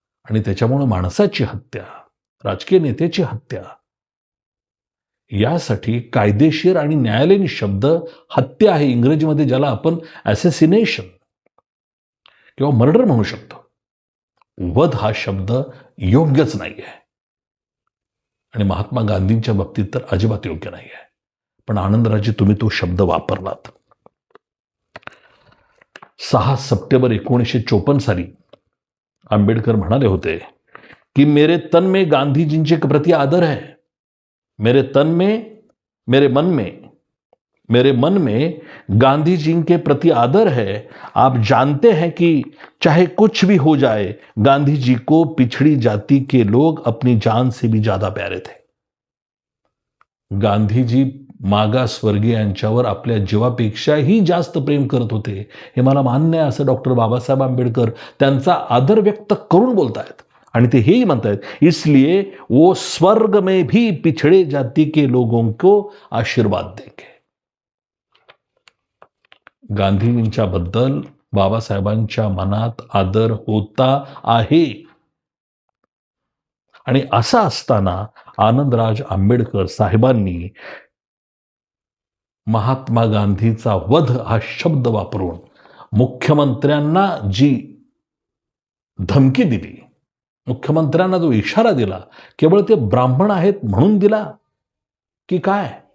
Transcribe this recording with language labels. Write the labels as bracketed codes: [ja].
[mr] आणि त्याच्यामुळे माणसाची हत्या, राजकीय नेत्याची हत्या, यासाठी कायदेशीर आणि न्यायालयीन शब्द हत्या आहे इंग्रजीमध्ये, ज्याला आपण ॲसेसिनेशन किंवा मर्डर म्हणू शकतो. वध हा शब्द योग्यच नाही आहे आणि महात्मा गांधींच्या बाबतीत तर अजिबात योग्य नाही आहे. पण आनंदराजी, तुम्ही तो शब्द वापरलात. 6 सप्टेंबर 1954 साली आंबेडकर म्हणाले होते की [hi] मेरे तन में गांधीजींचे प्रति आदर है, मेरे मन में गांधी जी के प्रति आदर है. आप जानते हैं कि चाहे कुछ भी हो जाए, गांधी जी को पिछड़ी जाति के लोग अपनी जान से भी ज्यादा प्यारे थे. [mr] गांधीजी मागासवर्गीयांच्यावर आपल्या जीवापेक्षाही जास्त प्रेम करत होते, हे मला मान्य आहे, असं डॉक्टर बाबासाहेब आंबेडकर त्यांचा आदर व्यक्त करून बोलतायत. आणि ते हेही म्हणतायत, [hi] इसलिए वो स्वर्ग में भी पिछड़े जाति के लोगों को आशीर्वाद देंगे. [mr] गांधींच्या बद्दल बाबासाहेबांच्या मनात आदर होता आहे. आणि असं असताना आनंदराज आंबेडकर साहेबांनी महात्मा गांधीचा वध हा शब्द वापरून मुख्यमंत्र्यांना जी धमकी दिली, मुख्यमंत्र्यांना जो इशारा दिला, केवळ ते ब्राह्मण आहेत म्हणून दिला की काय?